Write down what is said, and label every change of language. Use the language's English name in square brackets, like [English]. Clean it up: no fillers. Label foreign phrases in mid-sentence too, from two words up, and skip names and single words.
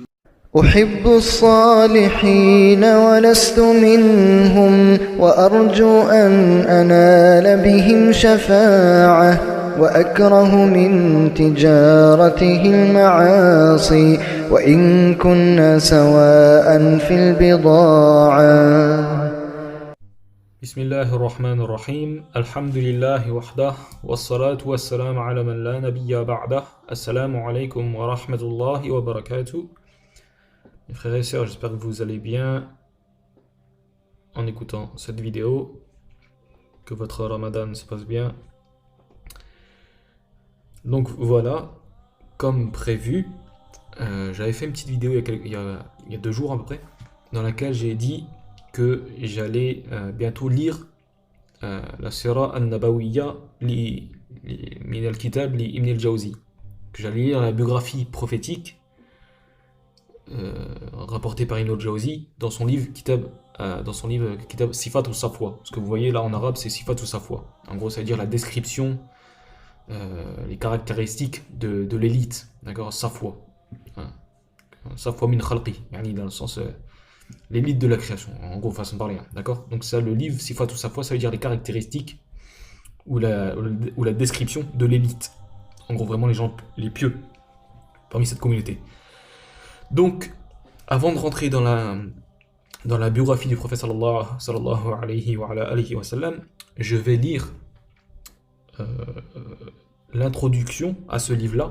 [Arabic] أحب الصالحين ولست منهم وأرجو أن أنال بهم شفاعة وأكره من تجارته المعاصي وإن كنا سواء في البضاعة. بسم الله الرحمن الرحيم الحمد لله وحده والصلاة والسلام على من لا نبي بعده السلام عليكم ورحمة الله وبركاته. [French] Mes frères et sœurs, j'espère que vous allez bien en écoutant cette vidéo, que votre Ramadan se passe bien. Donc voilà, comme prévu, j'avais fait une petite vidéo il y a 2 jours à peu près, dans laquelle j'ai dit que j'allais bientôt lire la [Arabic] السيرة النبوية من الكتاب لابن الجوزي, [French] que j'allais lire la biographie prophétique rapportée par Ibn al-Jawzi dans son livre Kitab Sifat ou Safwa. Ce que vous voyez là en arabe, c'est Sifat ou Safwa. En gros, ça veut dire la description, les caractéristiques de l'élite, d'accord, Safwa. [Arabic] صفوة من خلقي, [French] yani dans le sens l'élite de la création, en gros, façon de parler, d'accord. Donc ça, le livre Sifat ou Safwa, ça veut dire les caractéristiques ou la description de l'élite. En gros, vraiment les gens les pieux parmi cette communauté. Donc, avant de rentrer dans la biographie du prophète [Arabic] صلى الله عليه وسلم, [French] je vais lire l'introduction à ce livre-là.